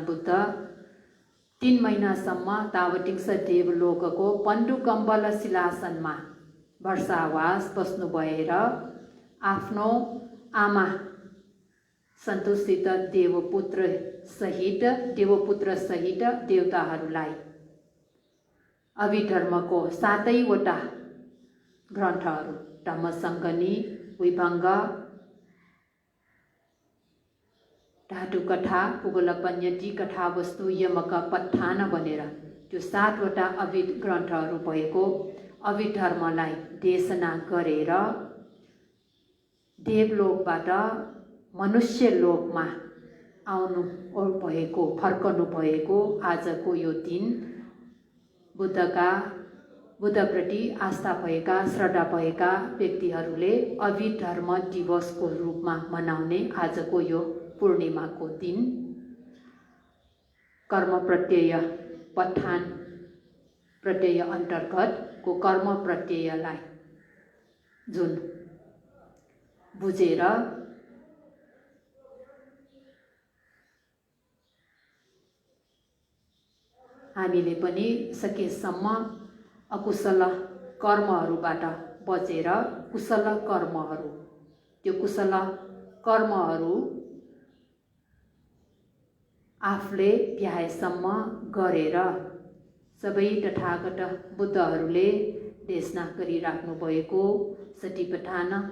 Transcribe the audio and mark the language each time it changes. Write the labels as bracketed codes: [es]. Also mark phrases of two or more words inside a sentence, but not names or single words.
[ne] बुद्ध 3 महिनासम्म तावटिङ्स देवलोकको पण्डुकम्बल शिलासनमा वर्षावास बस्नु भएर आफ्नो आमा सन्तोषसित देवपुत्र सहित देवताहरूलाई अभिधर्मको 7वटा ग्रन्थहरू धम्मसङ्गनी, विभङ्ग, धातु कथा, पुगोलपन्यति कथावस्तु, यमक पत्थान भनेर त्यो 7वटा ग्रन्थहरू भएको अभिधर्मलाई देशना गरेर देवलोकबाट मनुष्य लोकमा फर्कनु भएको आजको यो दिन बुद्धप्रति आस्था भएका, श्रद्धा भएका व्यक्तिहरूले अभिधर्म दिवसको रूपमा मनाउने आजको यो पूर्णिमाको दिन कर्म प्रत्यय पठान प्रत्यय अन्तर्गतको कर्म प्रत्ययलाई जुन बुझेर हामीले पनि सकेसम्म अकुशल कर्महरूबाट बचेर कुशल कर्महरू, त्यो कुशल कर्महरू आफूले भ्याएसम्म गरेर सबै तथागत बुद्धहरूले देशना गरिराख्नु भएको सतिपठान